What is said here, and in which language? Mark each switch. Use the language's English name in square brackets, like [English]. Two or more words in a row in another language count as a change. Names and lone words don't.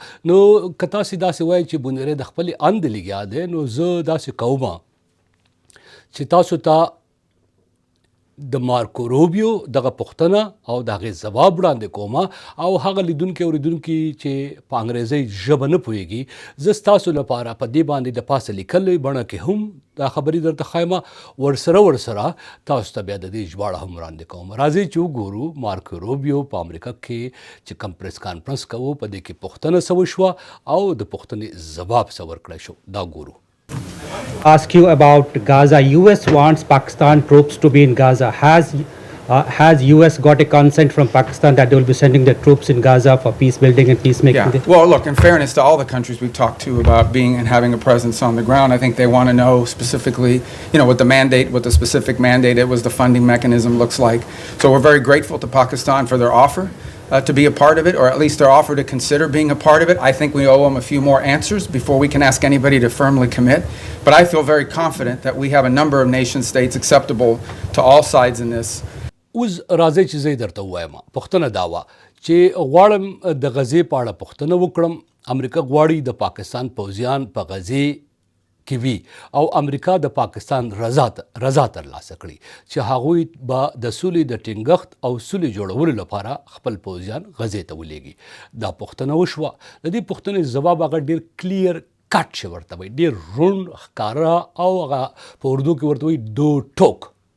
[Pashto] نو که تاسې داسې وایي چې بونیرې د خپلې اند لګیا دی نو زه داسې کومه چې تاسو ته د مارکو روبیو دغه پوښتنه او د هغې ځواب وړاندې کومه او هغه لیدونکي اورېدونکي چې په انګریزۍ ژبه نه پوهېږي زه ستاسو لپاره په دې باندې د پاسه لیکلې بڼه کې هم دا خبرې درته ښایمه، ورسره تاسو ته بیا د دې ژباړه هم وړاندې کوم. راځئ چې وګورو مارکو روبیو په امریکا کې چې کوم پریس کانفرنس کوو په دې کې پوښتنه څه وشوه او د پوښتنې ځواب څه ورکړی شو. دا ګورو. [English] Ask you about Gaza. US wants Pakistan troops to be in Gaza. Has US got a consent from Pakistan that they will be sending their troops in Gaza for peace building and peacemaking? Yeah. Well, look, in fairness to all the countries we've talked to about being and having a presence on the ground, I think they want to know specifically, what the mandate, what the specific mandate, the funding mechanism looks like. So we're very grateful to Pakistan for their offer. To be a part of it, or at least their offer to consider being a part of it. I think we owe them a few more answers before we can ask anybody to firmly commit. But I feel very confident that we have a number of nation states acceptable to all sides in this. [Pashto] اوس راځئ چې زه یې درته ووایم. پوښتنه دا وه چې غواړم د غزې په اړه پوښتنه وکړم امریکا غواړي د پاکستان پوځیان په غزې کې وي او امریکا د پاکستان رضا ترلاسه کړي چې هغوی به د سولې د ټینګښت او سولې جوړولو لپاره خپل پوځیان غزې ته ولېږي دا پوښتنه وشوه د دې پوښتنې ځواب هغه ډېر [English] clear cut [Pashto] چې ورته وایي ډېر روڼ ښکاره او هغه په اردو کې ورته وایي [Urdu] دو ټوک